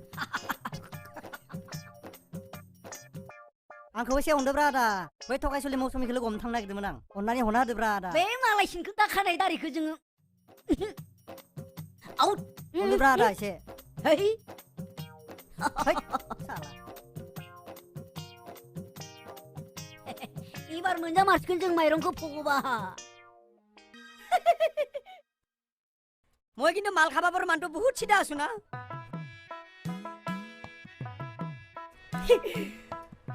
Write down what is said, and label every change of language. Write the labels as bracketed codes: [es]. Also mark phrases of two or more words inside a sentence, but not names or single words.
[brx] आंखौ एसे अनदोब्रा आदा बै थगायसुलि मौसुमिखौ लोगो हमनो थांनो नागिरदोंमोन आं अननानै हरना होदोब्रा आदा बे मालाय सिनखौ दाखानाय दारिखौ जोङो आउट अनदोब्रा आदा एसे है इबार मोनजा मारसिगोन जों माइरंखौ फगबा [as] মই কিন্তু মাল খাবাবৰ মানুহটো বহুত চিধা আছো না